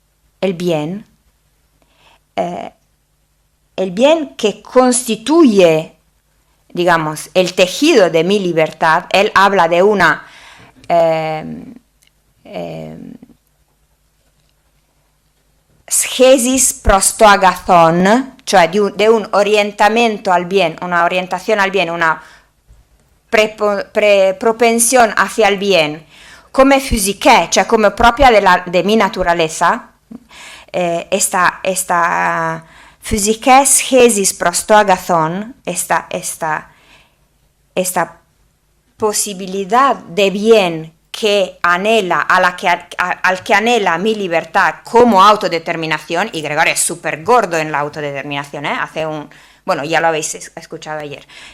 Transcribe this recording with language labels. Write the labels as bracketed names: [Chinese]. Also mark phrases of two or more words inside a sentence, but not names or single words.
[Spanish] que constituye, digamos, el tejido de mi libertad, él habla de una [Greek] σχέσις πρὸς τὸ ἀγαθόν, [Spanish] cioè de un orientamento al bien, una orientación al bien, una propensión hacia el bien, come physique, cioè come propria de mi naturaleza, esta [Greek] φυσική σχέσις πρὸς τὸ ἀγαθόν, [Spanish] esta posibilidad de bien que anhela, al que anhela mi libertad como autodeterminación, y Gregorio es súper gordo en la autodeterminación, bueno, ya lo habéis escuchado ayer,